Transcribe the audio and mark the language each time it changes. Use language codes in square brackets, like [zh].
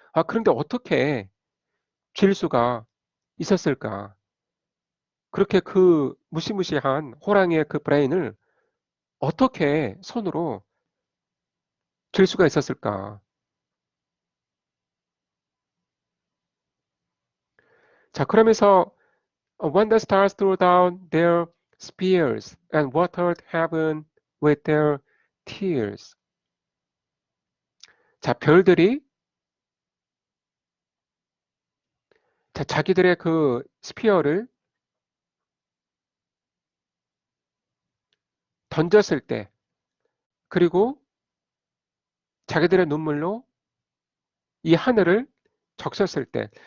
[ko] 그런데 어떻게 쥘 수가 있었을까? 그렇게 그 무시무시한 호랑이의 그 브레인을 어떻게 손으로 쥘 수가 있었을까? 자, 그러면서 [en] when the stars threw down their spears and watered heaven with their tears. [ko] 자, 별들이 자기들의 그 스피어를 던졌을 때 그리고 자기들의 눈물로 이 하늘을 적셨을 때.